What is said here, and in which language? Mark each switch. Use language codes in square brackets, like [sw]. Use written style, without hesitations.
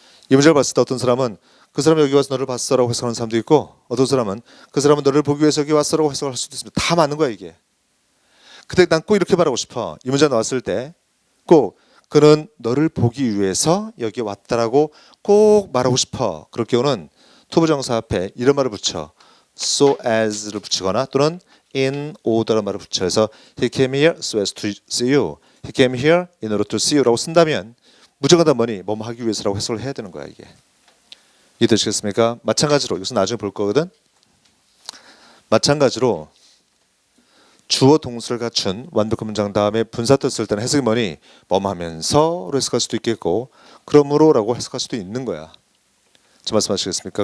[ko] 이 문제를 봤을 때 어떤 사람은 그 사람이 여기 와서 너를 봤어라고 해석하는 사람도 있고, 어떤 사람은 그 사람은 너를 보기 위해서 여기 왔어라고 해석할 수도 있습니다. 다 맞는 거야 이게. 근데 난 꼭 이렇게 말하고 싶어. 이 문제 나왔을 때 꼭 그는 너를 보기 위해서 여기 왔다라고 꼭 말하고 싶어. 그럴 경우는 투부정사 앞에 이런 말을 붙여. [en] so as를 [ko] 붙이거나 또는 [en] in order라는 [ko] 말을 붙여서 [en] he came here so as to see you. he came here in order to see you라고 [ko] 쓴다면 무조건 다 뭐니? 뭐뭐 하기 위해서라고 해석을 해야 되는 거야 이게. 이해되시겠습니까? 마찬가지로 이것은 나중에 볼 거거든. 마찬가지로 주어 동사를 갖춘 완벽한 문장 다음에 분사 뜻을 때는 해석이 뭐니? 뭐뭐 하면서로 해석할 수도 있겠고 그러므로라고 해석할 수도 있는 거야. 제 말씀하시겠습니까?